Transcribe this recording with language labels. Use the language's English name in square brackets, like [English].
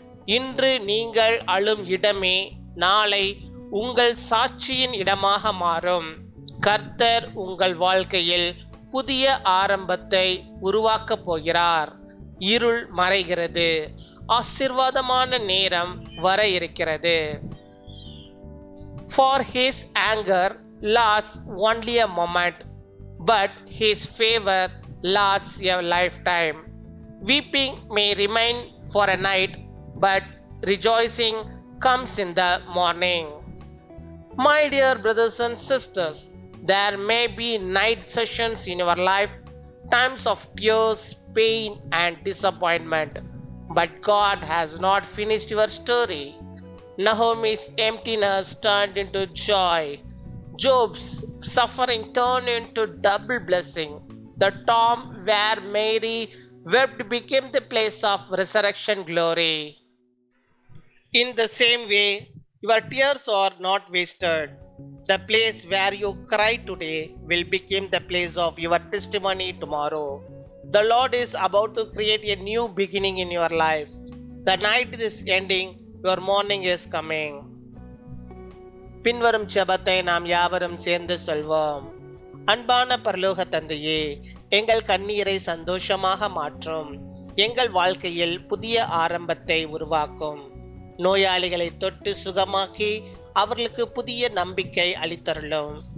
[Tamil] இன்று நீங்கள் அழும் இடமே நாளை உங்கள் சாட்சியின் இடமாக மாறும். கர்த்தர் உங்கள் வாழ்க்கையில் புதிய ஆரம்பத்தை உருவாக்கப் போகிறார். இருள் மறைகிறது, ஆசீர்வாதமான நேரம் வர இருக்கிறது. [English] For his anger lasts only a moment, but his favor lasts a lifetime. Weeping may remain for a night, but rejoicing comes in the morning. My dear brothers and sisters, there may be night sessions in your life, times of tears, pain and disappointment, but God has not finished your story. Naomi's emptiness turned into joy. Job's suffering turned into double blessing. The tomb where Mary wept became the place of resurrection glory. In the same way, your tears are not wasted. The place where you cry today will become the place of your testimony tomorrow. The Lord is about to create a new beginning in your life. The night is ending, your morning is coming. [Tamil] பின்வரும் ஜெபத்தை நாம் யாவரும் சேர்ந்து சொல்வோம். அன்பான பரலோக தந்தையே, எங்கள் கண்ணீரை சந்தோஷமாக மாற்றும். எங்கள் வாழ்க்கையில் புதிய ஆரம்பத்தை உருவாக்கும். நோயாளிகளை தொட்டு சுகமாக்கி அவர்களுக்கு புதிய நம்பிக்கை அளித்தருளும்.